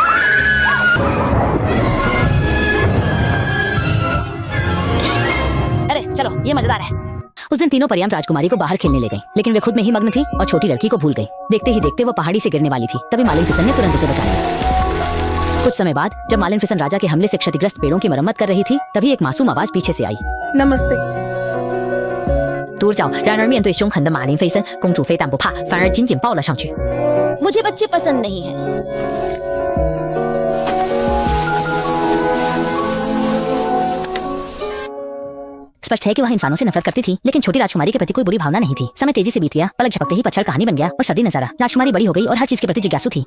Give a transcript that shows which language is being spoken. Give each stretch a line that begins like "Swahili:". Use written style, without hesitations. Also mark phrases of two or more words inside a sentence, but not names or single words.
Hindi: अरे चलो, ये मजेदार है। उस दिन तीनों परियां राजकुमारी को बाहर खेलने ले गईं, लेकिन वे खुद में ही मग्न थी और छोटी लड़की को भूल गईं। देखते ही देखते वो पहाड़ी से गिरने वाली थी। तभी मालिफिसेंट ने तुरंत उसे बचा लिया। कुछ समय बाद जब मालिफिसेंट राजा के हमले से क्षतिग्रस्त पेड़ों की मरम्मत कर रही थी, तभी एक मासूम आवाज पीछे से आई। नमस्ते।
Chinese: 独角，然而面对凶狠的马林菲森，公主非但不怕，反而紧紧抱了上去。
Hindi: मुझे बच्चे पसंद नहीं है। स्पष्ट है कि वह इंसानों से नफरत करती थी, लेकिन छोटी राजकुमारी के प्रति कोई बुरी भावना नहीं थी। समय तेजी से बीत गया, पलक झपकते ही पतझड़ कहानी बन गया और सर्दी नजर आ। राजकुमारी बड़ी हो गई और हर चीज के प्रति जिज्ञासु थी।